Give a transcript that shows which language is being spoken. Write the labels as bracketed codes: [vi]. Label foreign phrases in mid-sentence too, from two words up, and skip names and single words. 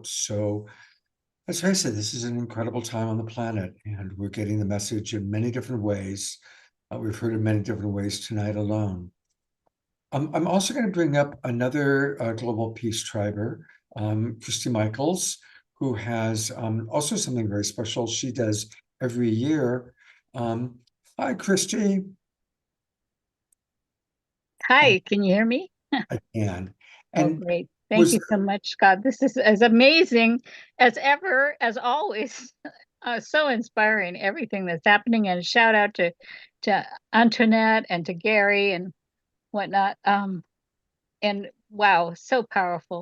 [en] So as I said, this is an incredible time on the planet, and we're getting the message in many different ways. We've heard in many different ways tonight alone. I'm also going to bring up another global peace triber, Christy Michaels, who has also something very special she does every year. Hi, Christy. Hi, can you hear me? I can. And great. Thank you so much, Scott. This is as amazing as ever, as always. So inspiring, everything that's happening. And shout out to Antoinette and to Gary and whatnot. And wow, so powerful.